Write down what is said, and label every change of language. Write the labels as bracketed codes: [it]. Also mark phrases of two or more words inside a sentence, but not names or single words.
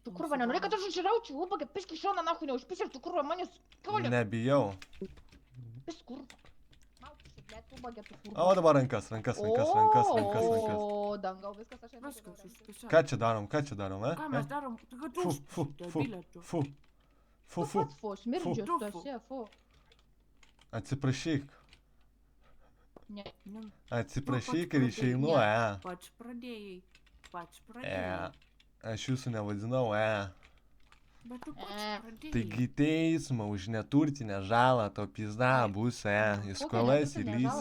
[lt] Tu kurva, nenorėjai, kad aš užiraučiau, ubagė, piški šoną, nahu, neužpėsiu, tu kurva, manęs kiaulė. Nebijau. Pis kurva. Maučiu, ble, tu ubagė, tu kurva. O dabar rankas. O, dangau, viskas aš einu. Viskas, užpėsiu. Ką čia darom, Ką mes darom? Tu kad Fu, už... fu, fu, debilė tu. fu. Fu, fu, smirdžius, Fu. tu esi, fu. Atsiprašyk. Ne. Ne, Atsiprašyk ir išeinu, Pats pradėjai. Pats E. pradėjai. Aš jūsų nevadinau, Bet tu pats pradėjai. Taigi teismą už neturtinę žalą to pizda bus, į skolas įlys,